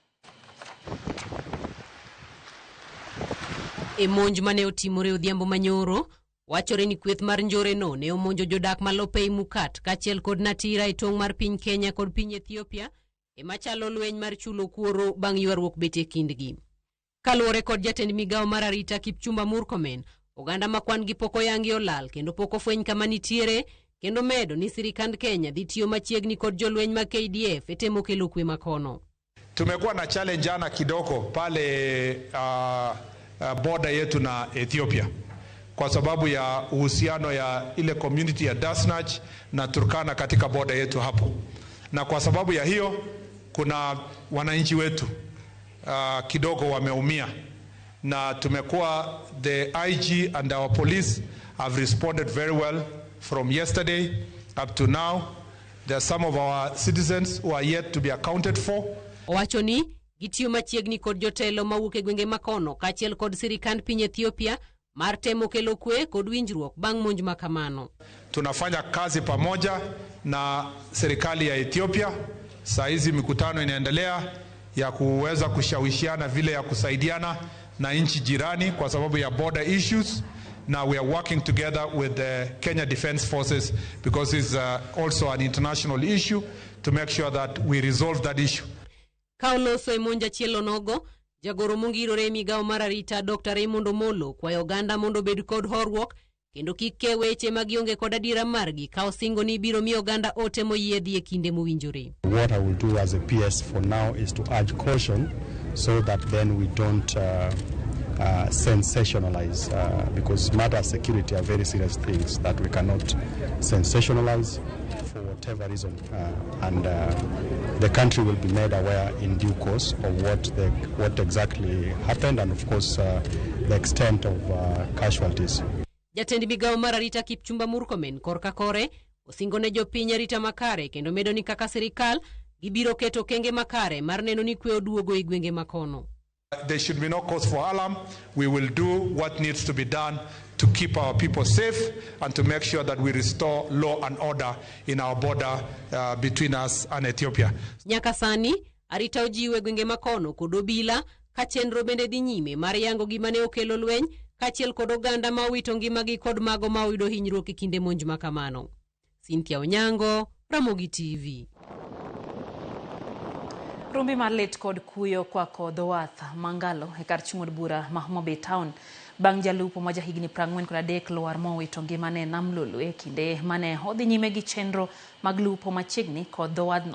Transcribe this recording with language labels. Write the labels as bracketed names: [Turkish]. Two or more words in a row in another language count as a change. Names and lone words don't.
[Luo (Kenya and Tanzania)] E monj mane otimore odhiambo manyoro wachore ni kweth mar njore no ne omonjo jodak malope Mukat kachiel kod Natira e tong mar piny Kenya kod piny Ethiopia e machalo lweny mar chulo kuoro bang' ywaruok bete kindgi. Kaluwore kod jatend migawo mar arita Kipchumba Murkomen, oganda makwan gi poko yangi olal kendo poko fweny kama nitiere kendo medo ni sirikand Kenya dhi tiyo machiegni kod jolweny ma KDF e temo kelo kwe makono. [Swahili] Tumekuwa na challenge jana kidogo pale border yetu na Ethiopia kwa sababu ya uhusiano ya ile community ya Dasnach na Turkana katika border yetu hapo. Na kwa sababu ya hiyo kuna wananchi wetu kidogo wameumia. Na tumekuwa [English] the IG and our police have responded very well from yesterday up to now. There are some of our citizens who are yet to be accounted for. [Luo (Kenya and Tanzania)] Owacho ni gitiyo machiegni kod jotelo mawuok e gwenge makono kachiel kod sirikand piny Ethiopia mar temo kelo kwe kod winjruok bang' monj makamano. [Swahili] Tunafanya kazi pamoja na serikali ya Ethiopia. Saa hizi mikutano inaendelea ya kuweza kushawishiana vile ya kusaidiana na nchi jirani kwa sababu ya [English] border issues. Now we are working together with the Kenya Defense Forces because it's also an international issue to make sure that we resolve that issue. [Luo (Kenya and Tanzania)] Kauloso e monja chielo nogo jagoro mongirore migawo mar arita Dr. Raymond Omolo kwayo oganda mondo bed kod horruok kendo kik ke weche magionge kod adira margi ka osingo ni biro mi oganda ote moyiedhi e kinde mowinjore. [English] What I will do as a PS for now is to urge caution so that then we don't sensationalize because matter of security are very serious things that we cannot sensationalize for whatever reason, and the country will be made aware in due course of what exactly happened and of course the extent of casualties. [Luo (Kenya and Tanzania)] Jatend migao mar arita Kipchumba Murkomen korka kore osingo ne jopiny arita makare kendo medo ni kaka sirikal gibiro keto kenge makare mar neno ni kwe oduogo e gwenge makono. [English] There should be no cause for alarm. We will do what needs to be done to keep our people safe and to make sure that we restore law and order in our border between us and Ethiopia. [Luo (Kenya and Tanzania)] Nyaka sani arita ojiwe gwenge makono kod obila ka chenro bende dhi nyime mar yango gima ne okelo lweny kachiel kod oganda ma owito ngimagi kod mago ma oyudo hinyruok e kinde monj makamano. Cynthia Onyango, Ramogi TV. Rumbi mar lit kod kuyo kwa kodho wath mangalo e kar chung'od bura ma Homa Bay Town bang' jalupo ma jahigni 43 lwar mowito ngimane nam lulu e kinde mane odhi nyime gi chenro mag lupo machiegni kod dho wadhno.